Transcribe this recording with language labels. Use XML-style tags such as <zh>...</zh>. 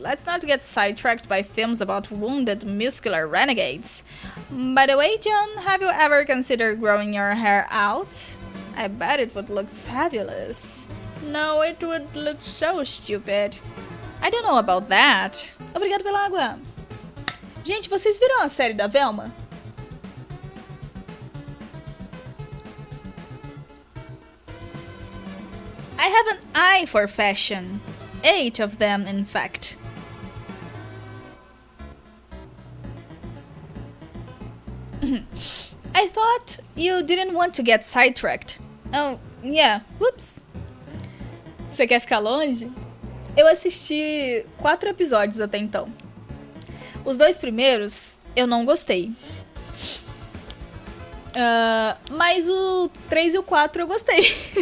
<en>Let's not get sidetracked by films about wounded muscular renegades. By the way, John, have you ever considered growing your hair out? I bet it would look fabulous. No, it would look so stupid. I don't know about that.</en> <pt>Obrigado pela água. Gente, vocês viram a série da Velma?</pt> <en>I have an eye for fashion. 8 of them, in fact. I thought you didn't want to get sidetracked. Oh, yeah. Whoops.</en> <pt>Você quer ficar longe? Eu assisti 4 episódios até então. Os 2 primeiros eu não gostei. Mas o 3 e o 4 eu gostei.</pt>